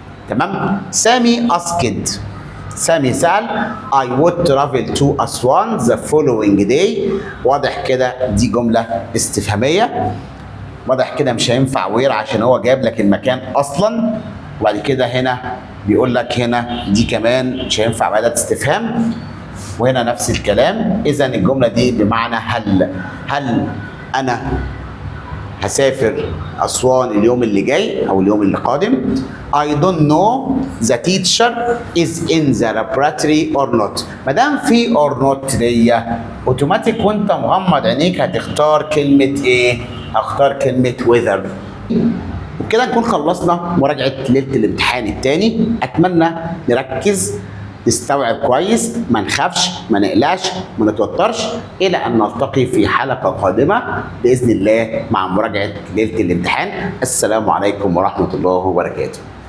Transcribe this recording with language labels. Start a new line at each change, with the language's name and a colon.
English: تمام؟ سامي asked،
Arabic: سامي سأل
English: I would travel to Aswan the following day.
Arabic: واضح كده دي جمله استفهاميه. واضح كده مش هينفع وير عشان هو جاب لك المكان اصلا. وبعد كده هنا بيقول لك هنا دي كمان مش هينفع بأداة استفهام، وهنا نفس الكلام. اذا الجمله دي بمعنى هل انا هسافر اسوان اليوم اللي جاي او اليوم اللي قادم.
English: I don't know the teacher is in the laboratory or not.
Arabic: ما دام في or not دي اوتوماتيك وانت مغمض عينيك هتختار كلمه ايه؟ هختار كلمه whether. وبكده نكون خلصنا مراجعه ليله الامتحان الثاني. اتمنى نركز نستوعب كويس، ما نخافش، ما نقلقش، ما نتوترش، الى ان نلتقي في حلقه قادمه باذن الله مع مراجعه ليله الامتحان. السلام عليكم ورحمه الله وبركاته.